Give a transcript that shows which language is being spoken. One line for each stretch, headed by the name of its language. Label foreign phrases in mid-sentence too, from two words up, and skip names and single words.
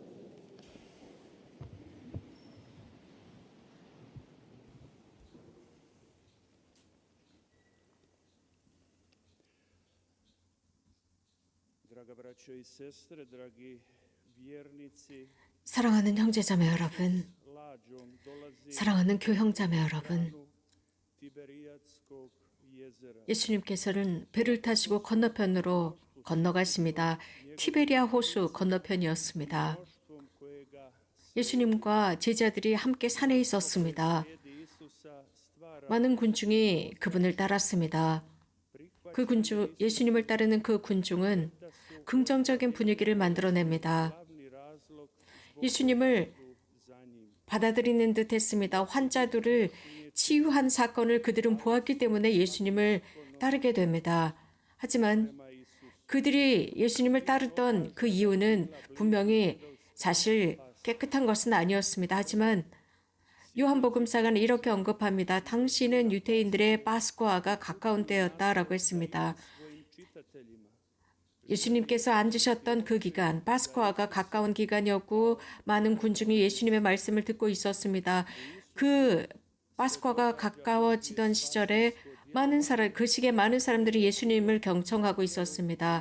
Croatian: Draga braćo i sestre, dragi vjernici,
Korean: 사랑하는 형제자매 여러분,
Croatian: lađom dolazi
Korean: 사랑하는 교형자매 여러분,
Croatian: Tiberijadskog jezera.
Korean: 예수님께서는 배를 타시고 건너편으로 건너가십니다. 티베리아 호수 건너편이었습니다.
Croatian: Mnoštvom kojega
Korean: 예수님과 제자들이 함께 산에 있었습니다.
Croatian: slijedi Isusa stvara
Korean: 많은 군중이 그분을 따랐습니다. 그 군중, 예수님을 따르는 그 군중은 긍정적인 분위기를 만들어냅니다.
Croatian: glavni razlog
Korean: 예수님을
Croatian: za njim.
Korean: 받아들이는 듯 했습니다. 환자들을 치유한 사건을 그들은 보았기 때문에 예수님을 따르게 됩니다. 하지만 그들이 예수님을 따르던 그 이유는 분명히 사실 깨끗한 것은 아니었습니다. 하지만 요한복음사가는 이렇게 언급합니다. 당시는 유대인들의 파스쿠아가 가까운 때였다라고 했습니다.
Croatian: Svojim čitateljima
Korean: 예수님께서 앉으셨던 그 기간, 파스쿠아가 가까운 기간이었고 많은 군중이 예수님의 말씀을 듣고 있었습니다. 그 파스쿠아가 가까워지던 시절에 그 시기에 많은 사람들이 예수님을 경청하고 있었습니다.